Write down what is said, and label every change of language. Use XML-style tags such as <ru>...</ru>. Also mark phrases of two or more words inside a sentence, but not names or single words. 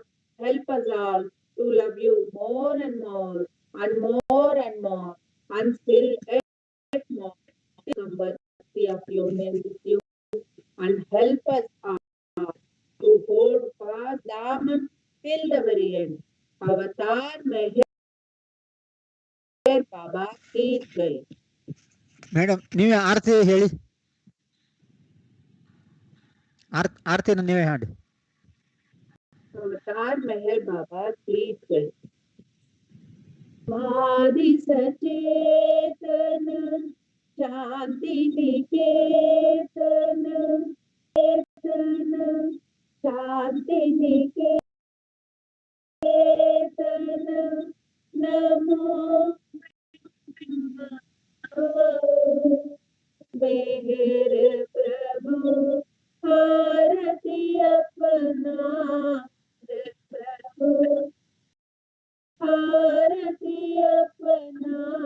<en>Help us all to love you more and more and more and more, and still yet more become worthy of union with you, and help us all to hold fast Daman till the very end.</en> <hi>अवतार मेहर बाबा की जय.</hi> <kn>ಮೇಡಮ್ ನೀವೇ ಆರತಿ ಹೇಳಿ, ಆರತಿಯನ್ನು ನೀವೇ ಹಾಡಿ.</kn> <hi>अवतार मेहर बाबा की जय. Madi Sachetana शांति निकेतन शांति निकेतन नमो मेहर प्रभु आरती अपना प्रभु आरती अपना</hi>